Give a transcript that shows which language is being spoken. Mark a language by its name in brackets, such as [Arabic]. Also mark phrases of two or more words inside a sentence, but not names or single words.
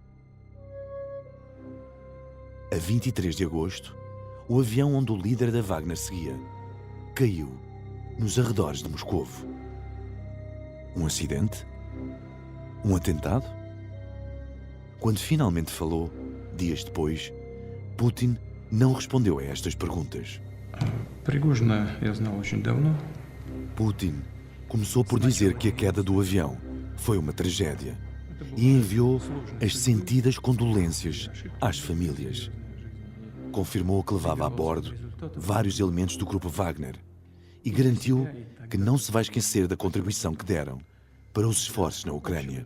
[Portuguese] A 23 de agosto, o avião onde o líder da Wagner seguia caiu nos arredores de Moscovo. Um acidente? Um atentado? Quando finalmente falou, dias depois, Putin não respondeu a estas perguntas. [Russian] Пригожина я знал очень давно. [Portuguese] Putin começou por dizer que a queda do avião foi uma tragédia e enviou as sentidas condolências às famílias. Confirmou que levava a bordo vários elementos do grupo Wagner e garantiu que não se vai esquecer da contribuição que deram para os esforços na Ucrânia.